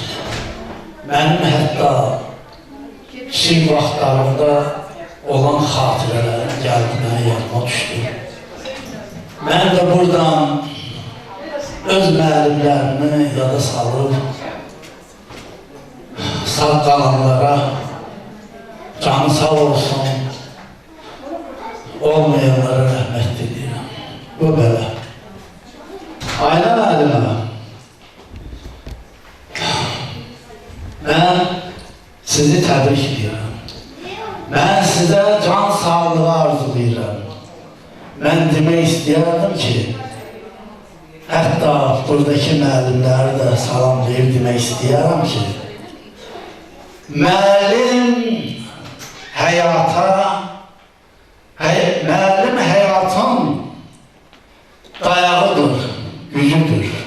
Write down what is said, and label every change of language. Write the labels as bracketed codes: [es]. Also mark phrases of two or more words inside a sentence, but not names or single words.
[az] Mənim hətta kiçik vaxtlarımda olan xatirələrim gəldi mənə yadıma düşdü. Mən də buradan öz müəllimlərimi yada salıb sağ kalanlara canı sağ olsun, olmayanlara [tr] rahmet diliyorum. Bu böyle. [az] Aynen müəllimə, ben sizi təbrik edirəm. Ben sizə can sağlığı arzulayıram. Ben demək istəyərdim ki, hətta buradaki müəllimləri də salamlayıb demək istəyərəm ki, müəllim həyatın dayağıdır, gücüdür.